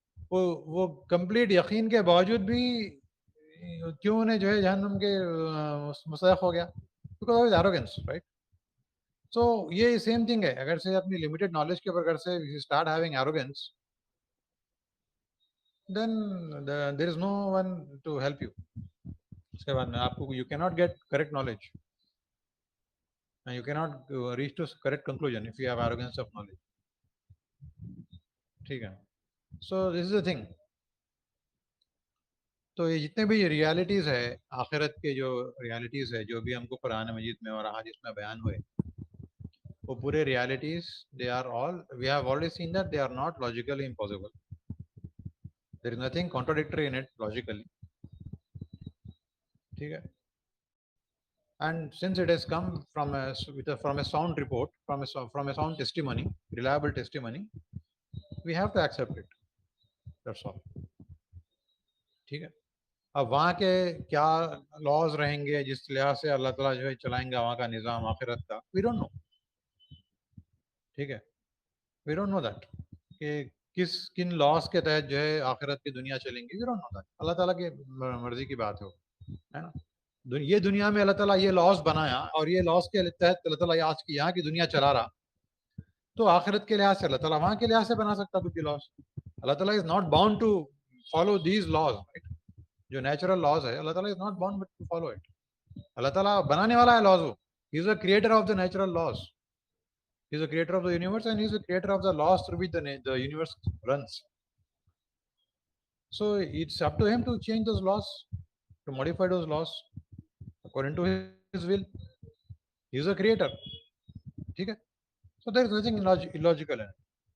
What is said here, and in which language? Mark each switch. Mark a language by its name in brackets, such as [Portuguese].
[Urdu] وہ کمپلیٹ یقین کے باوجود بھی کیوں انہیں جو ہے جہنم کے مستحق ہو گیا؟ Because of arrogance, right. سو یہ سیم تھنگ ہے. اگر سے اپنی لمیٹڈ نالج کے اوپر اگر سے start having arrogance, [English] then there is no one to help you. [Urdu] اس کے بعد میں آپ کو، [English] you cannot get correct knowledge and you cannot reach to correct conclusion if you have arrogance of knowledge. [Urdu] ٹھیک ہے. [English] so this is the thing. [Urdu] تو یہ جتنے بھی ریالٹیز ہے آخرت کے، جو ریالٹیز ہے جو بھی ہم کو قرآن مجید میں اور احادیث میں بیان ہوئے، وہ پورے realities [English] they are all, we have already seen that they are not logically impossible. There is nothing contradictory in it logically. [Urdu] ٹھیک ہے. [English] And since it has come from a sound report, from a sound testimony, reliable testimony, we have to accept it. That's all. [Urdu] ٹھیک ہے. اب وہاں کے کیا laws رہیں گے جس لحاظ سے اللہ تعالیٰ جو ہے چلائیں گا وہاں کا نظام آخرت کا، [English] we don't know. [Urdu] ٹھیک ہے. [English] we don't know that [Urdu] کہ کن لاس کے تحت جو ہے آخرت کی دنیا چلیں گی. we don't know that. اللہ تعالیٰ کی مرضی کی بات ہے نا. یہ دنیا میں اللہ تعالیٰ یہ لاس بنایا، اور یہ لاس کے تحت اللہ تعالیٰ آج کی یہاں کی دنیا چلا رہا، تو آخرت کے لحاظ سے اللہ تعالیٰ وہاں کے لحاظ سے بنا سکتا کچھ بھی لاس. [English] اللہ تعالیٰ is not bound to follow these laws. [Urdu] جو نیچرل لاز ہے، [English] اللہ تعالیٰ is not bound to follow it. [Urdu] اللہ تعالیٰ بنانے والا ہے laws. [English] He is a creator of the natural laws. He is the creator of the universe and he is the creator of the laws through which the universe runs. So it's up to him to change those laws, to modify those laws according to his will. He is a creator. Okay? So there is nothing illogical in it.